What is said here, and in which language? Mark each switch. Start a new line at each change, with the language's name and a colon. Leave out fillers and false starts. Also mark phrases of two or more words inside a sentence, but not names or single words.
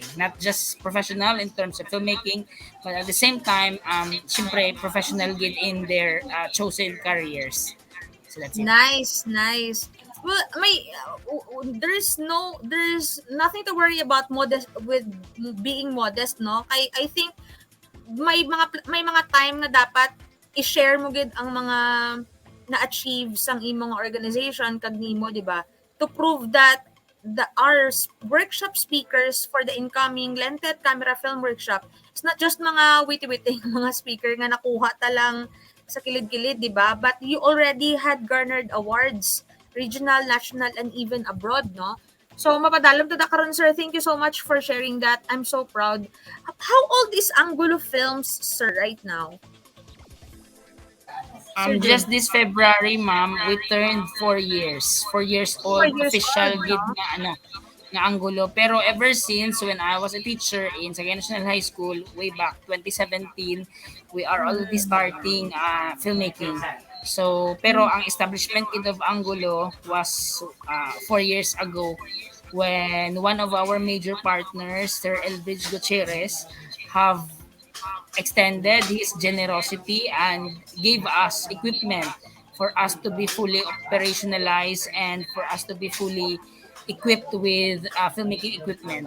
English: Not just professional in terms of filmmaking, but at the same time, syempre, professional gid in their chosen careers. So that's it. Nice, nice. Well, there's nothing to worry about modest with being modest, no?
Hiligaynon: I think may mga time na dapat i-share mo gid ang mga na-achieve sang imong organization kag nimo, di ba?
English: To prove that our workshop speakers for the incoming Lented Camera Film Workshop is not just
Hiligaynon: mga witty-witty mga speaker nga nakuha ta lang sa kilid-kilid, di ba?
English: But you already had garnered awards, regional, national, and even abroad, no?
Hiligaynon: So, mapadalom to da karon, sir.
English: Thank you so much for sharing that. I'm so proud. How old is Angulo Films, sir, right now? Sir Jun? Just this February, ma'am, we turned 4 years. 4 years 4 old, years official old,
Hiligaynon: gid no? nga Angulo.
English: Pero ever since when I was a teacher in Sagay National High School way back 2017, we are already starting filmmaking. So,
Hiligaynon: pero ang
English: establishment gid of Angulo was 4 years ago when one of our major partners, Sir Elbridge Gutierrez, have extended his generosity and gave us equipment for us to be fully operationalized and for us to be fully equipped with filmmaking equipment.